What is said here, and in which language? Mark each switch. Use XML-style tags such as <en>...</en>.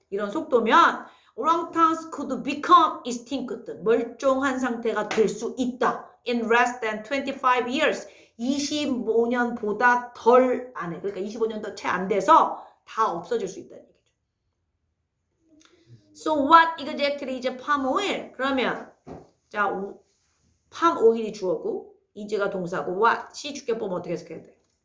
<ko>이런 속도면</ko> <en>orangutans could become extinct</en> <ko>멀쩡한 상태가 될 수 있다.</ko> <en>in less than 25 years</en> <ko>25년보다 덜 안에 그러니까 25년도 채 안 돼서 다 없어질 수 있다는 얘기죠.</ko> <en>So what exactly is palm oil?</en> <ko>그러면 자, palm oil이 주어고 is가 동사고 what이 주격보면 어떻게 해석해야 돼?</ko>